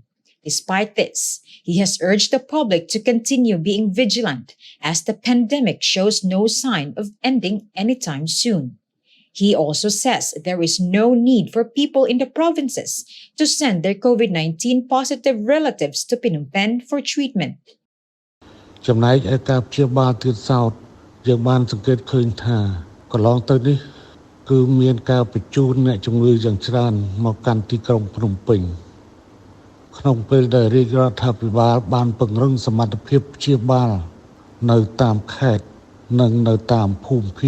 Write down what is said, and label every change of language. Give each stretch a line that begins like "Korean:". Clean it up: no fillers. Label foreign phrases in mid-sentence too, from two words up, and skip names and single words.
English: Despite this, he has urged the public to continue being vigilant as the pandemic shows no sign of ending anytime soon. He also says there is no need for people in the provinces to send their COVID-19 positive relatives to Phnom Penh for treatment.
Khmer: ចំណែកឯការព្យាបាលទៀតសោតយើងបានសង្កេតឃើញថាកន្លងទៅនេះគឺមានការបញ្ជូនអ្នកជំងឺយ៉ាងច្រើនមកកាន់ទីក្រុងភ្នំពេញក្នុងពេលដែលរាជរដ្ឋាភិបាលបានពង្រឹងសមត្ថភាពព្យាបាលនៅតាមខេត្តនិងនៅតាមភូមិភា